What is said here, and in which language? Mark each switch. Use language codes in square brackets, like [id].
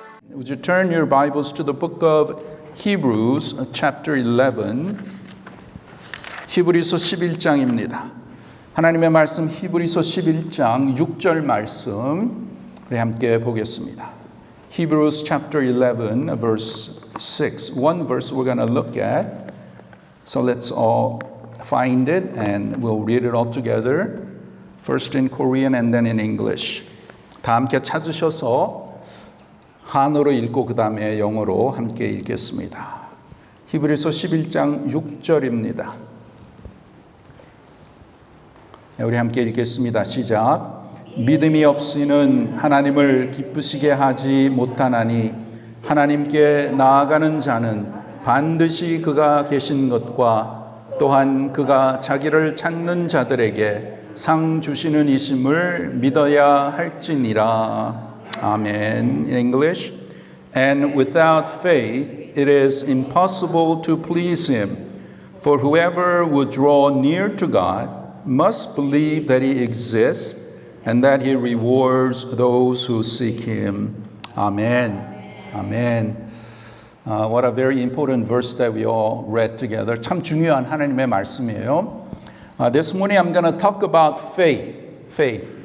[en] Would you turn your Bibles to the book of Hebrews, chapter 11. [ko] 히브리서 11장입니다. 하나님의 말씀 히브리서 11장 6절 말씀 우리 함께 보겠습니다. [en] Hebrews chapter 11, verse 6. One verse we're going to look at. So let's all find it and we'll read it all together. First in Korean and then in English. [ko] 다 함께 찾으셔서 한어로 읽고 그 다음에 영어로 함께 읽겠습니다. 히브리서 11장 6절입니다. 우리 함께 읽겠습니다. 시작. 믿음이 없이는 하나님을 기쁘시게 하지 못하나니 하나님께 나아가는 자는 반드시 그가 계신 것과 또한 그가 자기를 찾는 자들에게 상 주시는 이심을 믿어야 할지니라. [en] Amen. In English. And without faith it is impossible to please him. For whoever would draw near to God must believe that he exists and that he rewards those who seek him. Amen. Amen. What a very important verse that we all read together. [ko] 참 중요한 하나님의 말씀이에요. [en] This morning I'm going to talk about faith.